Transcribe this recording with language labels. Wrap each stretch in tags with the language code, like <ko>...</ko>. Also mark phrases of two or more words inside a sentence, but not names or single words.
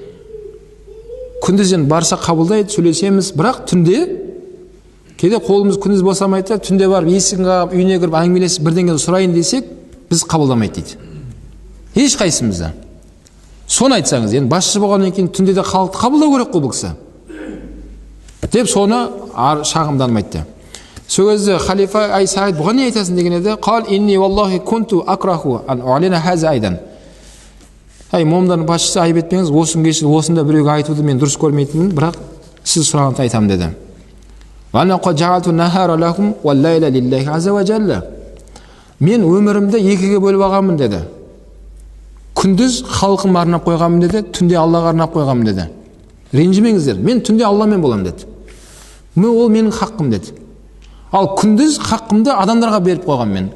<kk>Күндізден барса қабылдайды, сөйлесеміз, бірақ түнде кейде қолымыз күндіз босамайды, түнде барып есігін қағып, үйіне кіріп әңгімелесіп бірдеңені сұрайын десек, біз қабылдамайды дейді. Еш қайсымызда. Соны айтсаңыз, енді басшы болғаннан кейін түнде де халықты қабылдау керек қой бұл кісі. Деп соны шағымданып айтты. Сол кезде халифа ай Саид бұған не айтасың деген еді.</kk> <ar>قال إني والله كنت أكره أن أقول هذا أيضا.</ar> <kk>Ай момындардың басшысы айып етпеңіз, осыны кешір, осында біреуге айтуды мен дұрыс көрмейтінмін, бірақ сіз сұрағанды айтамын деді.</kk> <ar>وأنا قد جعلت النهار لهم والليل لله عز وجل.</ar> <kk>Мен өмірімді екіге бөліп алғанмын деді. Күндіз халқыма арнап қойғанмын деді, түнде Аллаға арнап қойғанмын деді. Ренжімеңіздер, мен түнде Алламен боламын деді. Ол менің хаққым деді. Ал күндіз хаққымды адамдарға беріп қойғанмын мен.</kk>